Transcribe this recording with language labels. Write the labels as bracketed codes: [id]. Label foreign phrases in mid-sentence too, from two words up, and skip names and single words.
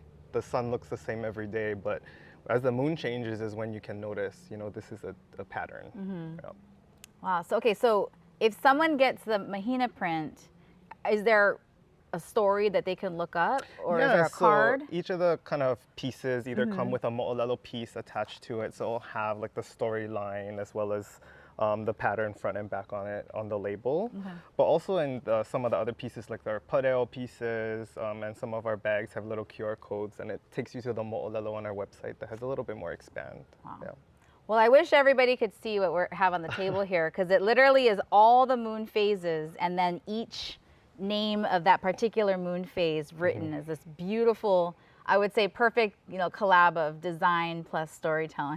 [en] The sun looks the same every day, but as the moon changes is when you can notice, this is a pattern. Yeah. Wow. So okay, so if someone gets the Mahina print, is there a story that they can look up, or is there a card? So each of the kind of pieces either come with a moʻolelo piece attached to it, so it'll have like the storyline as well as the pattern front and back on it on the label. But also in some of the other pieces, like our pareo pieces and some of our bags have little QR codes, and it takes you to the moʻolelo on our website that has a little bit more expand. Wow. Yeah. Well, I wish everybody could see what we have on the table here, because it literally is all the moon phases, and then each name of that particular moon phase written as this beautiful, I would say perfect, collab of design plus storytelling.